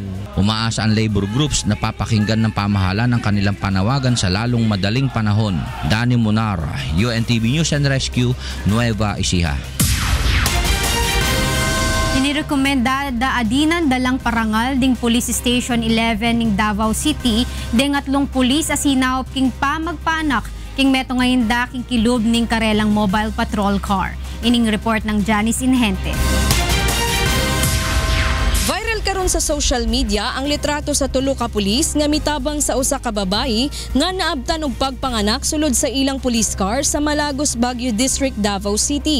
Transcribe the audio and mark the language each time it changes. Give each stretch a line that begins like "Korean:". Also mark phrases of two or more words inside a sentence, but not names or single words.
Filipino: Umaasa ang labor groups na papakinggan ng pamahalaan ng kanilang panawagan sa lalong madaling panahon. Danny Munar, UNTV News and Rescue, Nueva Ecija.
Pampanga: Inirekomenda adinan dalang parangal ding Police Station 11 ning Davao City ding atlong pulis asinaop king pamagpanak king meto ngayon da king kilub ning karelang mobile patrol car. Ining report ng Janice Inhente.
Cebuano: Viral karon sa
English: social media
Cebuano: ang litrato sa tulo ka pulis nga mitabang sa usa ka babayi nga naabtan og pagpanganak sulod sa ilang police car sa Malagos, Baguio District, Davao City.